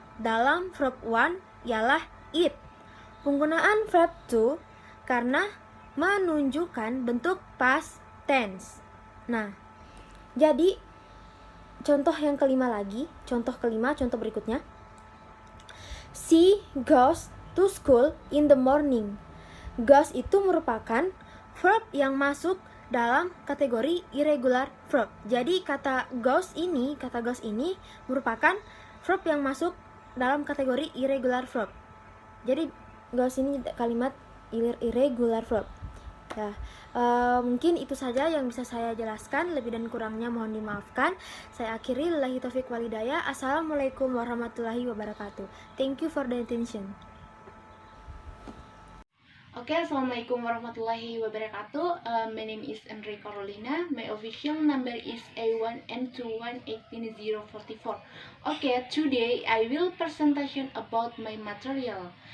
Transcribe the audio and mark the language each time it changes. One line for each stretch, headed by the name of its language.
Indonesian: Dalam verb 1 ialah eat. Penggunaan verb 2 karena menunjukkan bentuk past tense. Nah, jadi contoh berikutnya.
English: She goes to school in the morning.
Indonesian: Goes itu merupakan verb yang masuk dalam kategori irregular verb. Jadi kata goes ini merupakan verb yang masuk dalam kategori irregular verb. Jadi goes ini kalimat irregular verb. Ya, mungkin itu saja yang bisa saya jelaskan. Lebih dan kurangnya mohon dimaafkan. Saya akhiri, lillahi taufiq walhidayah. Assalamualaikum warahmatullahi wabarakatuh.
English: Thank you for the attention. Oke, assalamualaikum warahmatullahi wabarakatuh. My name is Enri Carolina. My official number is A1M21181044. Okay, today I will presentation about my material.